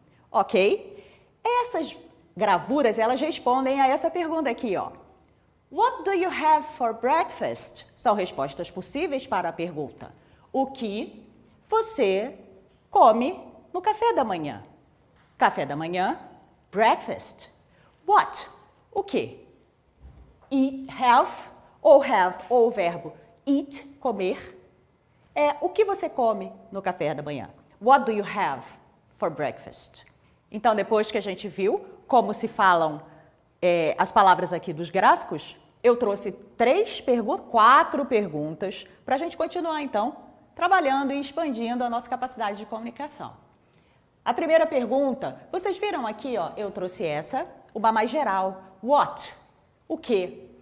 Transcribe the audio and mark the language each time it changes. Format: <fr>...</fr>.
<pt>Ok? Essas gravuras, elas respondem a essa pergunta aqui, ó.</pt> <en>What do you have for breakfast?</en> <pt>São respostas possíveis para a pergunta. O que você come no café da manhã? Café da manhã, breakfast. What? O que? Eat, have ou o verbo eat, comer. É o que você come no café da manhã.</pt> <en>What do you have for breakfast?</en> <pt>Então, depois que a gente viu como se falam as palavras aqui dos gráficos, eu trouxe 4 perguntas para a gente continuar, então, trabalhando e expandindo a nossa capacidade de comunicação. A primeira pergunta, vocês viram aqui, ó, eu trouxe uma mais geral. What? O que?</pt>